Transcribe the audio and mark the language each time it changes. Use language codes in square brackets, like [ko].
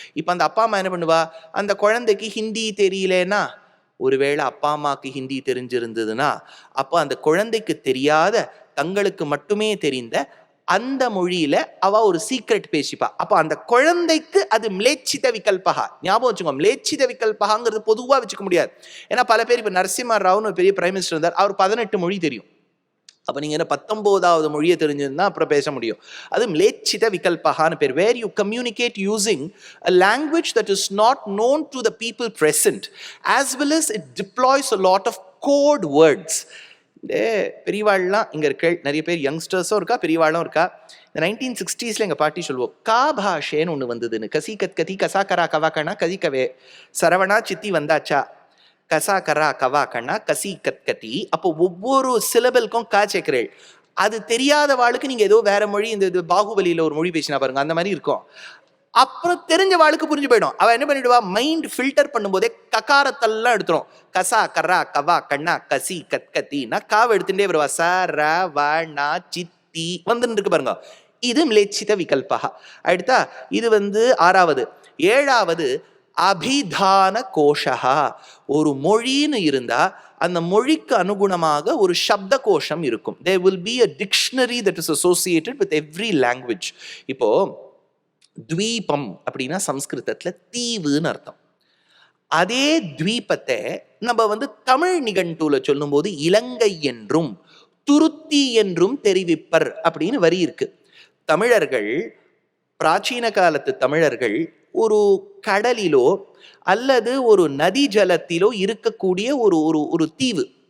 [ta] இப்போ அந்த அப்பா அம்மா என்ன பண்ணுவா, அந்த குழந்தைக்கு ஹிந்தி தெரியலன்னா, ஒருவேளை அப்பா அம்மாவுக்கு ஹிந்தி தெரிஞ்சிருந்ததுன்னா அப்போ அந்த குழந்தைக்கு தெரியாத தங்களுக்கு மட்டுமே தெரிந்த அந்த மொழியில அவ ஒரு சீக்ரெட் பேசிப்பா. அப்ப அந்த குழந்தைக்கு அது மிலேச்சித விகல்பகா. ஞாபகம் வச்சுக்கோ, மிலேச்சித விகல்பகாங்கிறது பொதுவா வச்சுக்க முடியாது. ஏன்னா பல பேர் இப்ப நரசிம்ம ராவ்னு ஒரு பெரிய பிரைம் மினிஸ்டர் இருந்தார், அவர் 18 மொழி தெரியும். அப்ப நீங்க என்ன 19வது மொழியை தெரிஞ்சிருந்தா அப்புறம் பேச முடியும். அது மிலேச்சித விகல்பகான்னு பேர். [en] Where you communicate using a language that is not known to the people present, as well as it deploys a lot of code words. [ta] இந்த பெரியவாள்லாம் இங்கே இருக்க நிறைய பேர் யங்ஸ்டர்ஸும் இருக்கா, பெரியவாளும் இருக்கா. இந்த 1960s எங்கள் பாட்டி சொல்லுவோம், கா பாஷேன்னு ஒன்று வந்ததுன்னு. கசி கத் கதி கசா கரா கவா கண்ணா கதி கவே சரவணா சித்தி வந்தாச்சா கசா கரா கவா கண்ணா கசி கத் கதி. அப்போ ஒவ்வொரு சிலபலுக்கும் கா சேர்க்கிறேள். அது தெரியாத வாளுக்கு நீங்கள் ஏதோ வேற மொழி, இந்த பாகுபலியில் ஒரு மொழி பேசினா பாருங்க, அந்த மாதிரி இருக்கும். அப்புறம் தெரிஞ்ச வாளுக்கு புரிஞ்சு போயிடும். அவன் என்ன பண்ணிடுவா, மைண்ட் ஃபில்டர் பண்ணும்போதே ககாரத்தெல்லாம் எடுத்துரும். கசா கரா கவா கண்ணா கசி கத் கத்தின்னா காவை எடுத்துட்டே வருவா. ச ர வ ந சித்தி வந்துன்னு இருக்கு பாருங்க. இது மிலேச்சித விகல்பா. அடுத்தா இது 6வது. 7வது அபிதான கோஷா. ஒரு மொழின்னு இருந்தா அந்த மொழிக்கு அனுகுணமாக ஒரு சப்த கோஷம் இருக்கும். [en] There will be a dictionary that is associated with every language. [ta] இப்போ த்வீபம் அப்படின்னா சம்ஸ்கிருதத்துல தீவுன்னு அர்த்தம். அதே த்வீபத்தை நம்ம தமிழ் நிகண்டூல சொல்லும் போது இலங்கை என்றும் துருத்தி என்றும் தெரிவிப்பர் அப்படின்னு வரி இருக்கு. தமிழர்கள், பிராச்சீன காலத்து தமிழர்கள் ஒரு கடலிலோ அல்லது ஒரு நதி ஜலத்திலோ இருக்கக்கூடிய ஒரு ஒரு ஒரு தீவு.